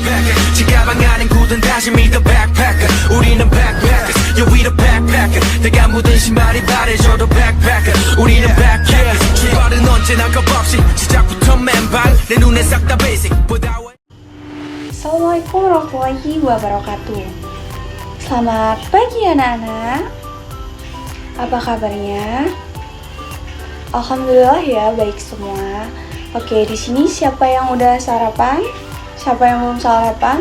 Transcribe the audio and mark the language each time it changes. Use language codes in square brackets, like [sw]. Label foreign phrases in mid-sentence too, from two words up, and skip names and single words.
[ko] backpacker 지가방 안엔 굳은 다짐이 [en] the backpacker [ko] 우리는 [en] backpackers yeah we the backpacker [ko] 내가 묻은 신발이 바래져도 backpacker 우리는 backpackers 출발은 언제나 겁없이 시작부터 맨발 내 눈에 싹 다 basic [ar] السلام عليكم ورحمة الله وبركاته. [id] Selamat pagi anak-anak. Apa kabarnya? Alhamdulillah ya, baik semua. Oke, di sini siapa yang udah sarapan? Siapa yang belum sarapan?